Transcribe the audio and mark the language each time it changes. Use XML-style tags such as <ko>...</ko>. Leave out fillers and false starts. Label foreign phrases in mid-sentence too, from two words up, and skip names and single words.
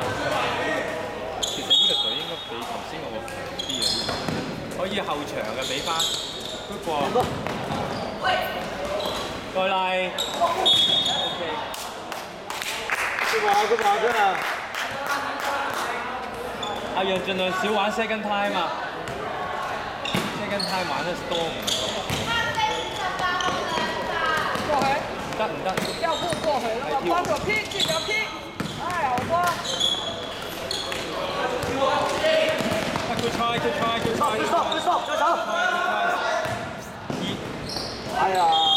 <yue>其實呢個隊應該比頭先嗰個強啲嘅，可以後場嘅俾翻。不過，過嚟。OK。 good 真係。阿楊盡量少玩</yue> <en>second time</en> <yue>啊 ，</yue> <en>second time</en> <yue>玩得多唔夠。過去。唔得。要步過去，那個幫手拼，記得拼。哎，好波。</yue> <en>Good try，</en> <yue>再走。哎呀！</yue>